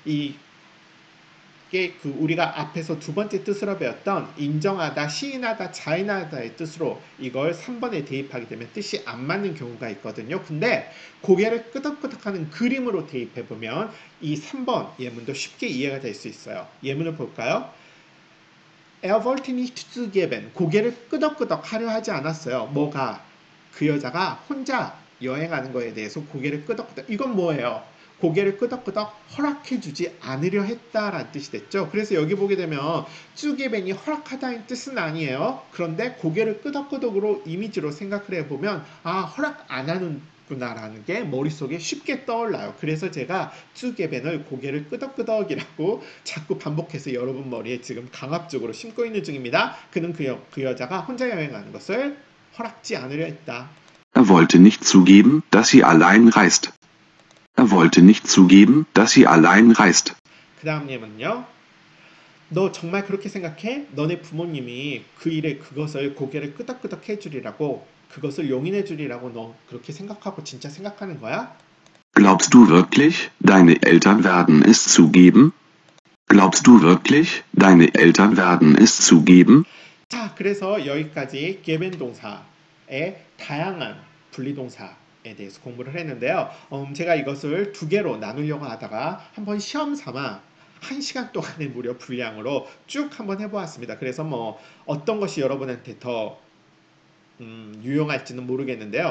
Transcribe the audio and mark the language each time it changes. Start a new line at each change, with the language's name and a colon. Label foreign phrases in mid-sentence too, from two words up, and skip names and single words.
Korean: 이게 그 우리가 앞에서 두 번째 뜻으로 배웠던 인정하다, 시인하다, 자인하다의 뜻으로 이걸 3번에 대입하게 되면 뜻이 안 맞는 경우가 있거든요. 근데 고개를 끄덕끄덕하는 그림으로 대입해보면 이 3번 예문도 쉽게 이해가 될 수 있어요. 예문을 볼까요?
German: Er wollte nicht zugeben.
Korean: 고개를 끄덕끄덕 하려 하지 않았어요. 뭐가? 그 여자가 혼자 여행하는 거에 대해서 고개를 끄덕끄덕. 이건 뭐예요? 고개를 끄덕끄덕 허락해주지 않으려 했다라는 뜻이 됐죠. 그래서 여기 보게 되면 쭈게벤이 허락하다는 뜻은 아니에요. 그런데 고개를 끄덕끄덕으로 이미지로 생각을 해보면 허락 안 하는구나라는 게 머릿속에 쉽게 떠올라요. 그래서 제가 쭈게벤을 고개를 끄덕끄덕이라고 자꾸 반복해서 여러분 머리에 지금 강압적으로 심고 있는 중입니다. 그는 그 여자가 혼자 여행하는 것을 허락지 않으려 했다.
German: Er wollte nicht zugeben, dass sie allein reist. Er wollte nicht zugeben, dass sie allein reist.
Korean: 그 다음 예문은요. 너 정말 그렇게 생각해? 너네 부모님이 그 일에 그것을 고개를 끄덕끄덕 해주리라고 그것을 용인해주리라고 너 그렇게 생각하고 진짜 생각하는 거야?
German: Glaubst du wirklich, deine Eltern werden es zugeben? Glaubst du wirklich, deine Eltern werden es zugeben?
Korean: 자, 그래서 여기까지 geben 동사의 다양한 분리동사에 대해서 공부를 했는데요. 제가 이것을 두 개로 나누려고 하다가 한번 시험 삼아 1시간 동안의 무료 분량으로 쭉 한번 해보았습니다. 그래서 뭐 어떤 것이 여러분한테 더 유용할지는 모르겠는데요.